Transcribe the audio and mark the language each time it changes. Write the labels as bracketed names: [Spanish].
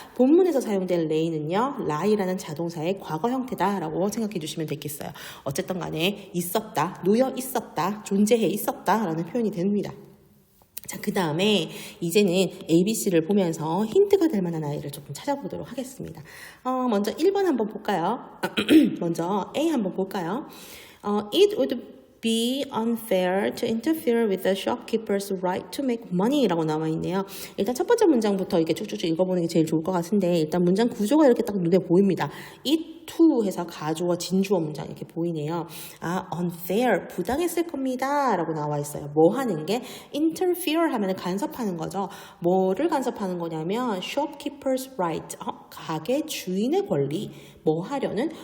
[Korean] 본문에서 사용된 lay는요, lie라는 자동사의 과거 형태다라고 생각해 주시면 되겠어요. 어쨌든 간에 있었다, 놓여 있었다, 존재해 있었다라는 표현이 됩니다. 자, 그 다음에 이제는 ABC를 보면서 힌트가 될 만한 아이를 조금 찾아보도록 하겠습니다. 먼저 1번 한번 볼까요? 먼저 A 한번 볼까요? [English] It would be unfair to interfere with the shopkeeper's right to make money [Korean] 라고 나와 있네요. 일단 첫 번째 문장부터 이렇게 쭉쭉쭉 읽어보는 게 제일 좋을 것 같은데, 일단 문장 구조가 이렇게 딱 눈에 보입니다. It to 해서 가주어 진주어 문장 이렇게 보이네요. unfair 부당했을 겁니다 라고 나와 있어요. 뭐 하는 게? interfere 하면 간섭하는 거죠. 뭐를 간섭하는 거냐면 shopkeeper's right, 가게 주인의 권리, 뭐 하려는?